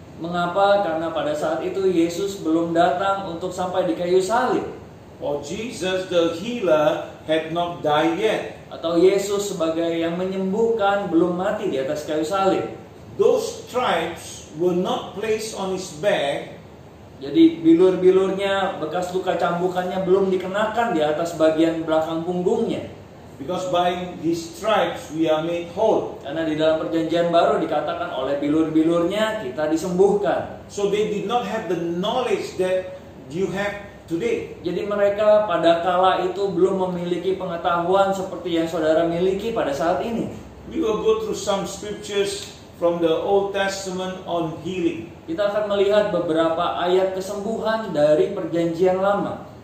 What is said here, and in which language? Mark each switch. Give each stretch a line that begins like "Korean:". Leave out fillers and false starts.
Indonesian: Mengapa? Karena pada saat itu Yesus belum datang untuk sampai di kayu salib.
English: Or Jesus the healer had not died yet.
Indonesian: Atau Yesus sebagai yang menyembuhkan belum mati di atas kayu salib.
English: Those stripes were not placed on his back.
Indonesian: Jadi bilur-bilurnya, bekas luka cambukannya belum dikenakan di atas bagian belakang punggungnya.
English: Because by his stripes we are made whole.
Indonesian: Karena di dalam perjanjian baru dikatakan oleh bilur-bilurnya kita disembuhkan.
English: So they did not have the knowledge that you have today.
Indonesian: Jadi mereka pada kala itu belum memiliki pengetahuan seperti yang saudara miliki pada saat ini.
English: We will go through some scriptures from the Old Testament on healing.
Indonesian: Kita akan melihat beberapa ayat kesembuhan dari perjanjian lama.